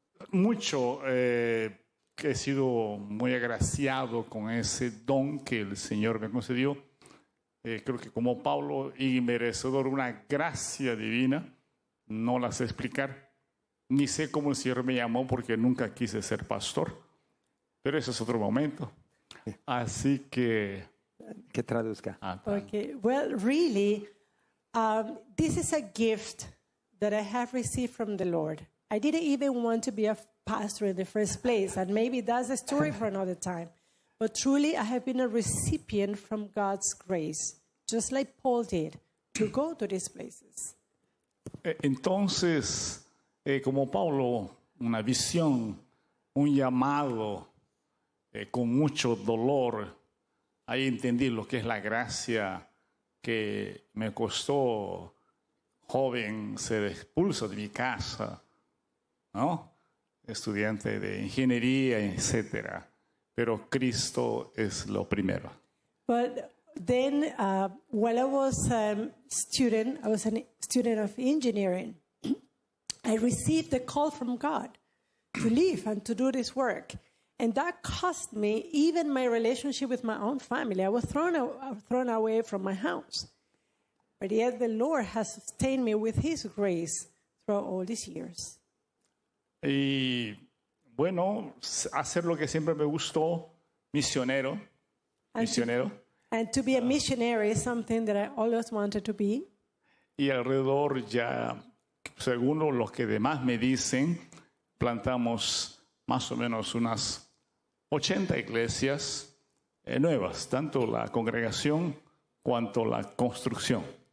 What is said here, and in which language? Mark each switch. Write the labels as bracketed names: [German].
[Spanish] Mucho, que he sido muy agraciado con ese don que el Señor me concedió. Creo que como Pablo y merecedor de una gracia divina, no la sé explicar, ni sé cómo el Señor me llamó porque nunca quise ser pastor, pero ese es otro momento. Así que... Que traduzca. [English] Okay. Well, really, this is a gift that I have received from the Lord. I didn't even want to be a pastor in the first place, and maybe that's a story for another time. But truly, I have been a recipient from God's grace, just like Paul did, to go to these places. [Spanish] Entonces, como Pablo, una visión, un llamado, con mucho dolor, ahí entendí lo que es la gracia que me costó, joven, ser expulso de mi casa, ¿no? Estudiante de ingeniería, etcétera. Pero Cristo es lo primero. [English] But then, while I was a student of engineering. I received the call from God to leave and to do this work. And that cost me even my relationship with my own family. I was thrown away from my house. But yet the Lord has sustained me with His grace throughout all these years. [Spanish] Y bueno, hacer lo que siempre me gustó, misionero. [English] And to be a missionary is something that I always wanted to be. [Spanish] Y alrededor ya, según lo que demás me dicen, plantamos más o menos unas 80 iglesias nuevas, tanto la congregación cuanto la construcción.